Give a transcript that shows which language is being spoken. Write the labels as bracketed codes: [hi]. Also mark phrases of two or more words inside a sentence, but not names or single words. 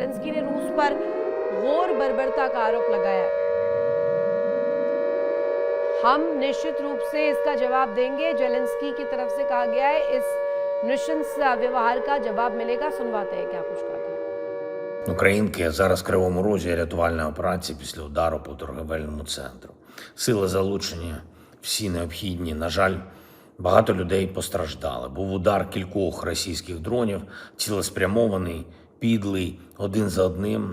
[hi] जेलेंस्की ने रूस पर घोर बर्बरता का आरोप लगाया है। हम निश्चित रूप से इसका जवाब देंगे, जेलेंस्की की तरफ से कहा गया है। इस нृशंस व्यवहार का जवाब मिलेगा। सुनवाते हैं क्या कुछ कहते हैं. [uk] Українки зараз в Кривому Розі рятувальна операція після удару по торговельному центру. Сили залучені всі необхідні. На жаль, багато людей постраждали. Був удар кількох російських дронів, цілеспрямований, підлий, один за одним.